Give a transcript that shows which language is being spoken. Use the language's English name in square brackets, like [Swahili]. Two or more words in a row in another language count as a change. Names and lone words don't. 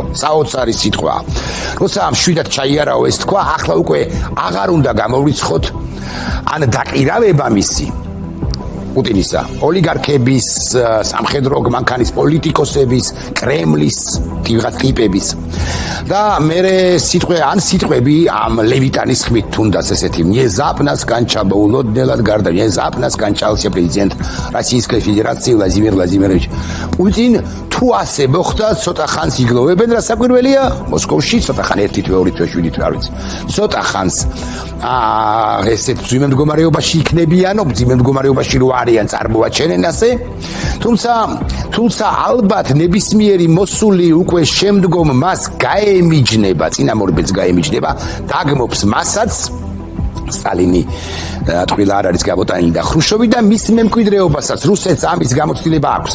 [Georgian] საოცარი სიტყვა. როცა მშვიდად ჩაიარავა ეს თქვა, ახლა უკვე აღარ უნდა გამოვრიცხოთ ან დაყირავება მისი პუტინისა, ოლიგარქების, სამხედრო მანქანის პოლიტიკოსების, კრემლის ტიპების და მერე სიტყვები ამ ლევიტანის ხმით თუნდაც ესეთი [Russian] внезапно скончался [Georgian] улоднелად გარდა [Russian] внезапно скончался президент Российской Федерации Владимир Владимирович Путин. [Georgian] თუ ასე მოხდა, ცოტა ხანს იგლოვებენ, რა საკვირველია მოსკოვში, ცოტა ხან 1 თვე 2 თვე 7 თვე არ ვიცი. ცოტა ხანს ესეთ მძიმე მდგომარეობაში იქნებიანო, მძიმე მდგომარეობაში რო არიან, წარმოაჩენენ ასე. თუმცა ალბათ ნებისმიერი მოსული უკვე შემდგომ მას გაემიჯნება, წინამორბედს გაემიჯნება, დაგმობს მასაც სტალინი თქვილა არ არის გამოტანილი და ხრუშოვი და მის მემკვიდრეობასაც რუსეთს ამის გამოცდილება აქვს.